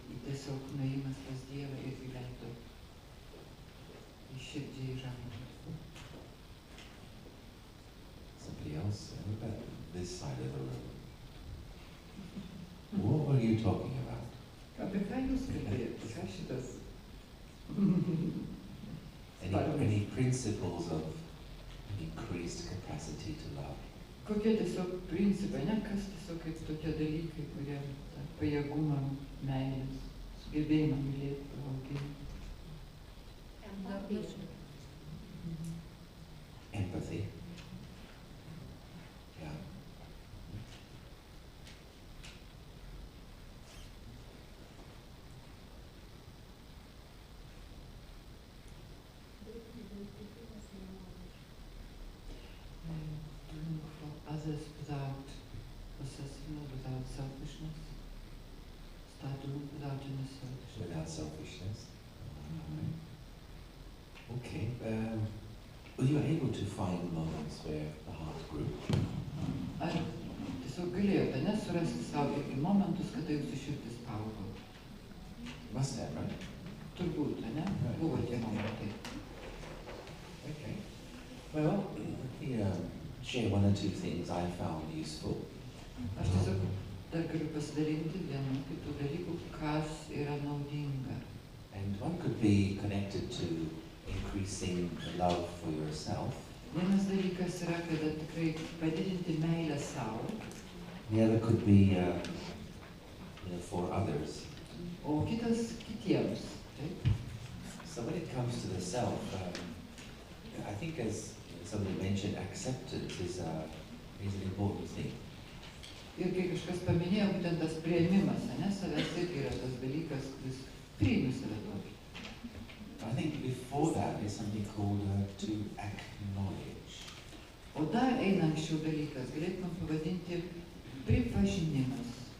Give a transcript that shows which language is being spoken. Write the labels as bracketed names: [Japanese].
[Lithuanian] Tiesiog nuėjimas pas Dievą ir įleido į širdžiai žamą. [English] Somebody else? About this side of the room. What were you talking about? [Lithuanian] Apie ką jūs kalbėjote? Ką šitas? [English] Any principles of increased capacity to love? [Lithuanian] Kokie tiesiog principai, ne? Kas tiesiog kaip tokie dalykai, kurie tą pajėgumą meilės, sugebėjimą mylėti, auginti. [English] Empathy. Yeah. Doing for others without possessiveness, without selfishness. Start doing without any selfishness. Without selfishness. Okay. Were you able to find moments where the heart grew? [Lithuanian] Ar tiesiog galėjote, ne, surasti savo irgi momentus, kada jūsų širdis augo? [English] Must have, right? [Lithuanian] Turbūt, ne? Buvo tie momentai. [English] Okay. Well, let me share 1 or 2 things I found useful. [Lithuanian] Aš tiesiog dar galiu pasidalinti vienu kitų dalykų, kas yra naudinga. [English] And one could be connected to increasing the love for yourself. [Lithuanian] Vienas dalykas yra, kada tikrai padidinti meilę savo. [English] The other could be for others. [Lithuanian] O kitas kitiems. Taip? [English] So when it comes to the self, I think as somebody mentioned, acceptance is an important thing. [Lithuanian] Ir kai kažkas paminėjo, būtent tas priėmimas, ne, savęs irgi yra tas dalykas, kuris priimi save tokį. [English] I think before that is something called to acknowledge. [Lithuanian] O dar eina anksčiau dalykas, galėtume pavadinti pripažinimas.